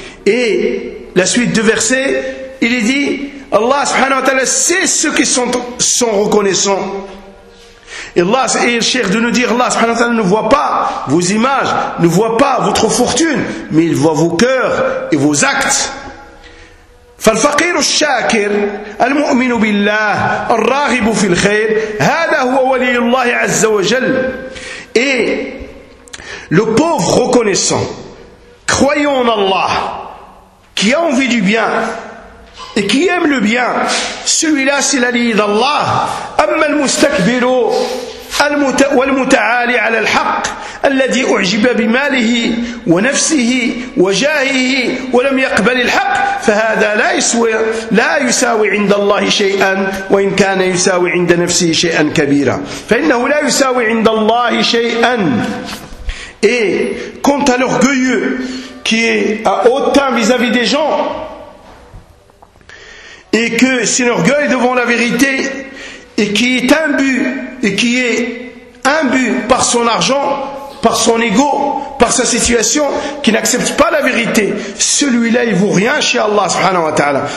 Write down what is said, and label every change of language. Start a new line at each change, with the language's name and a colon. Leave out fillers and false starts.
French: Et la suite du verset, il dit, Allah subhanahu wa ta'ala sait ceux qui sont reconnaissants. Et Allah, et le Cheikh de nous dire, Allah subhanahu wa ta'ala ne voit pas vos images, ne voit pas votre fortune, mais il voit vos cœurs et vos actes.
Arabic: فالفقير الشاكر المؤمن بالله الراغب في الخير هذا هو ولي الله عز وجل.
French: Et le pauvre reconnaissant, croyant en Allah, qui a envie du bien et qui aime le bien, celui-là c'est l'allié d'Allah.
Arabic: أما المستكبر والمتعالي على الحق الذي أعجب بماله ونفسه وجاهه ولم يقبل الحق فهذا لا يساوي عند الله شيئا وإن كان يساوي عند نفسه شيئا كبيرا فإنه لا يساوي عند الله شيئا.
French: Et quant à l'orgueilleux qui est à hautain vis-à-vis des gens, et que c'est l'orgueil devant la vérité, et qui est imbu, et qui est imbu par son argent, par son ego, par sa situation, qui n'accepte pas la vérité, celui-là il vaut rien chez Allah subhanahu wa ta'ala.